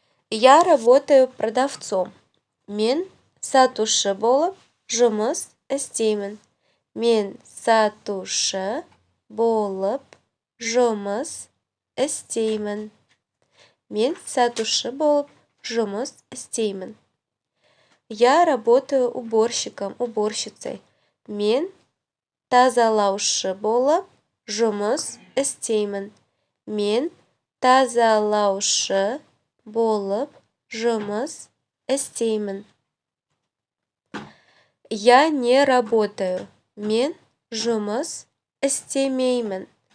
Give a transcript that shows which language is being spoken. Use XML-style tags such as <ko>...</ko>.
<ru>Я работаю продавцом.</ru> <kk>Мен сатушы болып жұмыс істеймін. Мен сатушы болып жұмыс істеймін. Мен сатушы болып жұмыс істеймін.</kk> <ru>Я работаю уборщиком, уборщицей.</ru> <kk>Мен тазалаушы болып жұмыс істеймін. Мен тазалаушы болып жұмыс істеймін.</kk> <ru>Я не работаю.</ru> <kk>Мен жұмыс істемеймін.</kk>